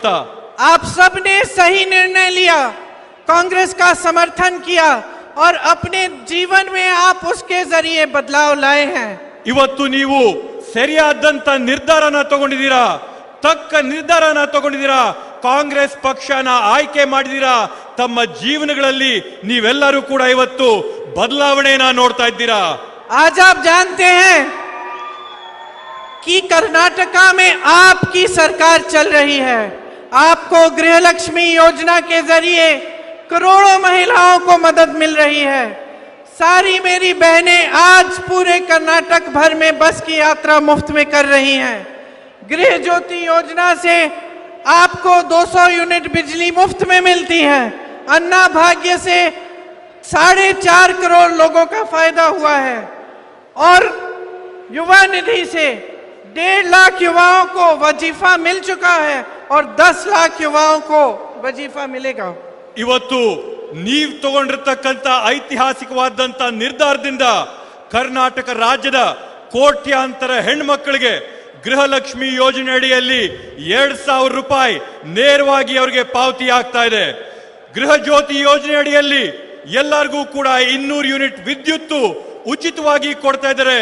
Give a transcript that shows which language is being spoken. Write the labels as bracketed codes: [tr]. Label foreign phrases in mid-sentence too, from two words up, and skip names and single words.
[hi] आप सब ने सही निर्णय लिया, कांग्रेस का समर्थन किया और अपने जीवन में आप उसके जरिए बदलाव लाए हैं। [kn] ಇವತ್ತು ನೀವು ಸರಿಯಾದಂತ ನಿರ್ಧಾರನ ತಗೊಂಡಿದ್ದೀರಾ, ತಕ್ಕ ನಿರ್ಧಾರನ ತಗೊಂಡಿದ್ದೀರಾ. ಕಾಂಗ್ರೆಸ್ ಪಕ್ಷನ ಆಯ್ಕೆ ಮಾಡಿದೀರಾ, ತಮ್ಮ ಜೀವನಗಳಲ್ಲಿ ನೀವೆಲ್ಲರೂ ಕೂಡ ಇವತ್ತು ಬದಲಾವಣೆನ ನೋಡ್ತಾ ಇದ್ದೀರಾ. [hi] आज आप जानते हैं कि कर्नाटका में आपकी सरकार चल रही है. आपको गृहलक्ष्मी योजना के जरिए करोड़ों महिलाओं को मदद मिल रही है. सारी मेरी बहनें आज पूरे कर्नाटक भर में बस की यात्रा मुफ्त में कर रही हैं. गृह ज्योति योजना से आपको 200 यूनिट बिजली मुफ्त में मिलती है. अन्ना भाग्य से 4.5 करोड़ लोगों का फायदा हुआ है और युवा निधि से 1.5 लाख युवाओं को वजीफा मिल चुका है और 10 लाख युवाओं को वजीफा मिलेगा. [kn] ಇವತ್ತು ನೀವು ತಗೊಂಡಿರ್ತಕ್ಕಂಥ ಐತಿಹಾಸಿಕವಾದಂತ ನಿರ್ಧಾರದಿಂದ ಕರ್ನಾಟಕ ರಾಜ್ಯದ ಕೋಟ್ಯಾಂತರ ಹೆಣ್ಮಕ್ಕಳಿಗೆ ಗೃಹಲಕ್ಷ್ಮಿ ಯೋಜನೆ ಅಡಿಯಲ್ಲಿ 2,000 ರೂಪಾಯಿ ನೇರವಾಗಿ ಅವರಿಗೆ ಪಾವತಿ ಆಗ್ತಾ ಇದೆ. ಗೃಹ ಜ್ಯೋತಿ ಯೋಜನೆ ಅಡಿಯಲ್ಲಿ ಎಲ್ಲರಿಗೂ ಕೂಡ 200 ಯೂನಿಟ್ ವಿದ್ಯುತ್ ಉಚಿತವಾಗಿ ಕೊಡ್ತಾ ಇದ್ದಾರೆ.